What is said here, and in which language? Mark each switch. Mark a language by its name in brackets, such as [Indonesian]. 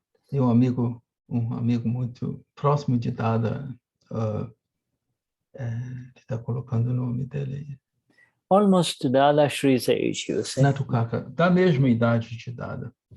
[Portuguese] E um amigo muito próximo de Dada, ele está colocando o nome dele aí. [English] Almost Dadashri's age, you see. [Portuguese] Natukaka, da mesma idade de Dada.